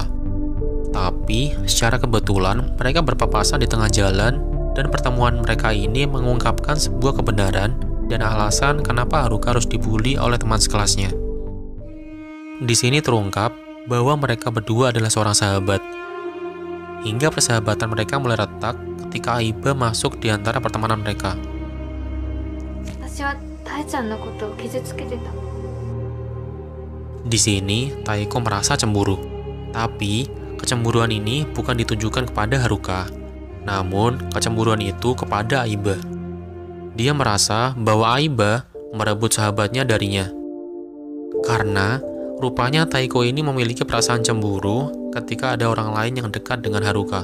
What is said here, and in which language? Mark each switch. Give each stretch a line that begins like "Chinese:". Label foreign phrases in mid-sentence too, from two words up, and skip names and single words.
Indonesian: Tapi, secara kebetulan mereka berpapasan di tengah jalan dan pertemuan mereka ini mengungkapkan sebuah kebenaran dan alasan kenapa Haruka harus dibully oleh teman sekelasnya. Di sini terungkap bahwa mereka berdua adalah seorang sahabat. Hingga persahabatan mereka mulai retak ketika Aiba masuk di antara pertemanan mereka.
Japanese: 私はタエちゃんのことを傷つけてた。
Indonesian: Di sini, Taeko merasa cemburu. Tapi, kecemburuan ini bukan ditujukan kepada Haruka. Namun, kecemburuan itu kepada Aiba. Dia merasa bahwa Aiba merebut sahabatnya darinya. Karena, rupanya Taeko ini memiliki perasaan cemburu ketika ada orang lain yang dekat dengan Haruka.